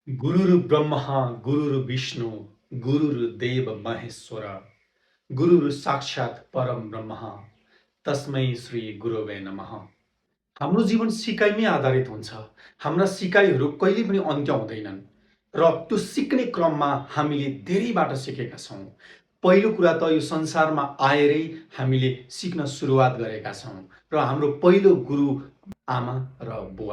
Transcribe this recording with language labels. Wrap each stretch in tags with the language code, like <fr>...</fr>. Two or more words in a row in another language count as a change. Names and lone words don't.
<sa>गुरुर्ब्रह्मा गुरुर्विष्णु गुरुर्देव महेश्वर गुरुर् साक्षात् परम ब्रह्म तस्मै श्री गुरवे नमः।</sa> <ne>हाम्रो जीवन सिकाइमै आधारित हुन्छ। हाम्रा सिकाइहरू कहिले पनि अन्त्य हुँदैनन् र त्यो सिक्ने क्रममा हामीले धेरैबाट सिकेका छौँ। पहिलो कुरा त यो संसारमा आएरै हामीले सिक्न सुरुवात गरेका छौँ र हाम्रो पहिलो गुरु आमा र बुवा।</ne>